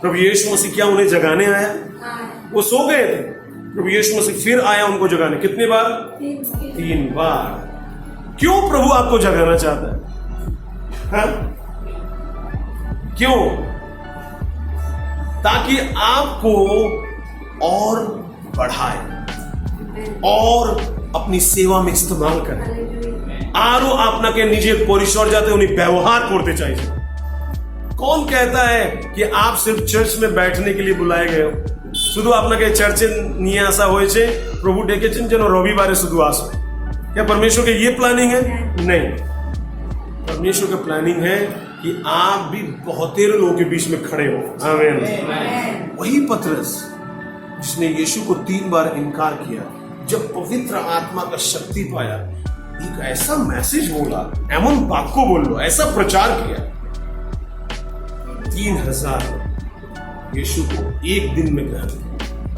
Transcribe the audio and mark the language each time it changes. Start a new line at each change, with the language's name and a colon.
Hindi: प्रभु यीशु मसीह क्या उन्हें जगाने आया? वो सो गए थे, प्रभु यीशु मसीह फिर आया उनको जगाने। कितने बार? 3 बार। क्यों प्रभु आपको जगाना चाहता है? हाँ? क्यों? ताकि आपको और बढ़ाए और अपनी सेवा में इस्तेमाल करे।
Bangla: आरो आपनाके নিজে পরিসর যাতে উনি ব্যবহার করতে চাইছেন।
Hindi: कौन कहता है कि आप सिर्फ चर्च में बैठने के लिए बुलाए गए हो?
Bangla: শুধু আপনাকে চার্চে নিয়ে আসা হয়েছে, প্রভু ডেকেছেন যেন রবিবারে শুধু আসো।
Hindi: क्या परमेश्वर के ये प्लानिंग है? नहीं। परमेश्वर का प्लानिंग है कि आप भी बहुतेरे लोगों के बीच में खड़े हो। आमीन। वही पतरस जिसने यीशु को 3 बार इनकार किया, जब पवित्र आत्मा का शक्ति पाया, एक ऐसा मैसेज बोला,
Bangla: एमन बाक्को बोलो,
Hindi: ऐसा प्रचार किया, 3000 यीशु को एक दिन में ग्रहण किया।